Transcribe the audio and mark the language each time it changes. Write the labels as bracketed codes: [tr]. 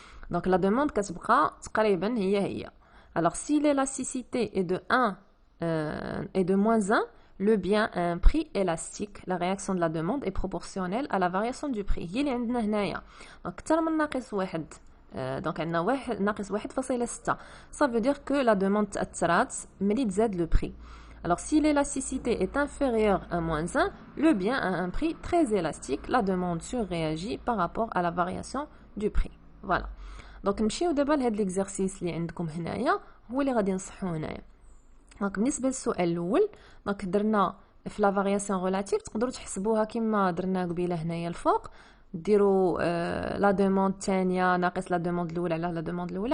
[ar] donc la demande كتبقى تقريبا هي. [fr] alors si l'élasticité est de 1 et de moins 1 le bien a un prix élastique. la réaction de la demande est proportionnelle à la variation du prix. [ar] هي اللي عندنا هنايا. [fr] donc [ar] اكثر من ناقص 1 [fr] donc [ar] عندنا ناقص 1.6 [fr] ça veut dire que la demande [ar] تاثرات ملي تزاد [fr] le prix. alors si l'élasticité est inférieure à moins 1 le bien a un prix très élastique. la demande surréagit par rapport à la variation du prix. voilà. [ar] donc نمشيو دابا لهاد l'exercice اللي عندكم هنايا هو اللي غادي نصحوه هنايا. دونك بالنسبه للسؤال الاول دونك درنا في لا فارياسيون ريلاتيف تقدروا تحسبوها كما درنا قبيله هنايا الفوق ديروا لا دوموند الثانيه ناقص لا دوموند الاولى على لا دوموند الاولى.